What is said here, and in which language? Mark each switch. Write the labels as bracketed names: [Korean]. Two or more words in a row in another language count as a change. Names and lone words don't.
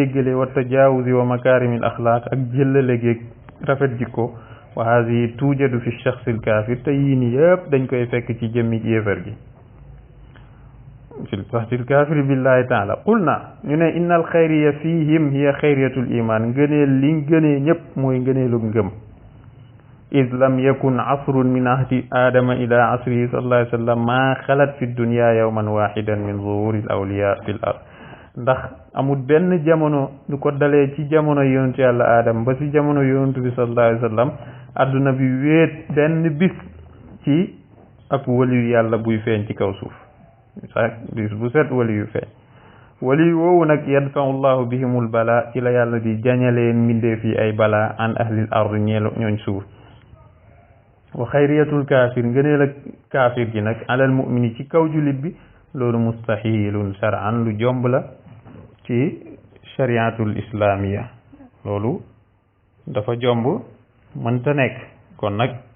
[Arabic] jéggale والتجاوز ومكارم الأخلاق [Wolof] ak jëllale géeg rafet jikko [Arabic] وهذه توجد في شخص الكافر [Wolof] te yii ni yëpp dañ koy fekk ci jëmmi yéefar gi [Arabic] في شخص الكافر بالله تعالى قلنا [Wolof] ñu ne [Arabic] إن الخيرية فيهم هي خيرية iman [Wolof] ngëneel li gënee ñëpp mooy ngëneelug ngëm [Arabic] إذ لم يكن عصر من عهد آدم إلى عصره صلى الله عليه وسلم ما خلت في الدنيا يوما واحدا من ظهور الأولياء في [Wolof] الأرض ndax amul benn jamono lu ko dalee ci jamono yonentu yàlla aadama ba ci jamono yonentu bi [Arabic] صلى الله عليه وسلم [Wolof] adduna bi wéet benn bis ci ab waliyu yàlla buy feeñ ci kaw suuf sax bis bu set waliyu feeñ waliyu woowu nag [Arabic] يدفع الله بهم البلاء [Wolof] ci la yàlla di jañaleen mbindeef yi ay bala [Arabic] عن أهل الأرض [Wolof] ñooñ suuf [Arabic] وخيرية الكافر [Wolof] ngëneel ak kaafir gi nag [Arabic] على المؤمن [Wolof] ci kaw julit bi loolu [Arabic] مستحيل شرعا [Wolof] lu jomb la ci [Arabic] الشريعة الإسلامية [Wolof] loolu dafa jomb mënta nekk kon nag